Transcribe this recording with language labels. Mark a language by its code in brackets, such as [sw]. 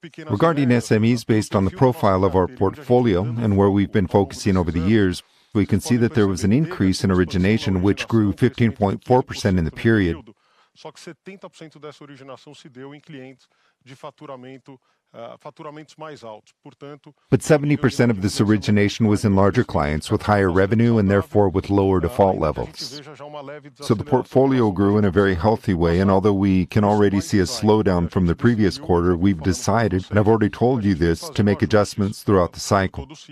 [en] Regarding SMEs, based on the profile of our portfolio and where we've been focusing over the years, we can see that there was an increase in origination which grew 15.4% in the period. [pt] Só que 70% dessa originação se deu em clientes de faturamentos mais altos. Portanto, [en] but 70% of this origination was in larger clients with higher revenue and therefore with lower default levels. So the portfolio grew in a very healthy way, and although we can already see a slowdown from the previous quarter, we've decided, and I've already told you this, to make adjustments throughout the cycle.